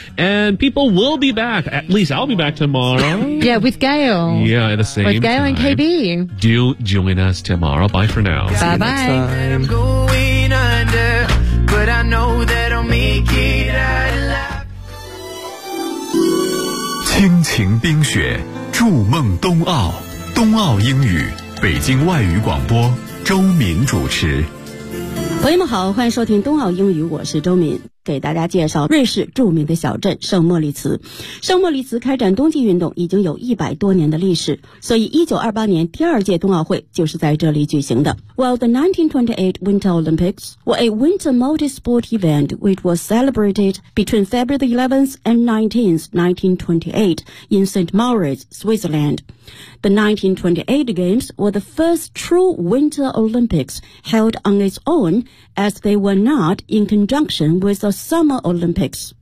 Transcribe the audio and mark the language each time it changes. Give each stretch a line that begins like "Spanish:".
English: And people will be back. At least I'll be back tomorrow. Yeah, with Gail. Yeah, at the same time. With Gail and KB. Do join us tomorrow. Bye for now. Bye-bye. I'm going under, but I know that I'll make it out alive.
Chinese: 轻情冰雪，筑梦冬奥，冬奥英语，北京外语广播，周敏主持。朋友们好，欢迎收听冬奥英语，我是周敏。给大家介绍瑞士著名的小镇圣莫里茨。圣莫里茨开展冬季运动已经有100多年的历史，所以1928年第二届冬奥会就是在这里举行的。
English: Well, the 1928 Winter Olympics were a winter multi-sport event which was celebrated between February the 11th and 19th, 1928 in St. Moritz, Switzerland. The 1928 Games were the first true Winter Olympics held on its own as they were not in conjunction with the Summer Olympics.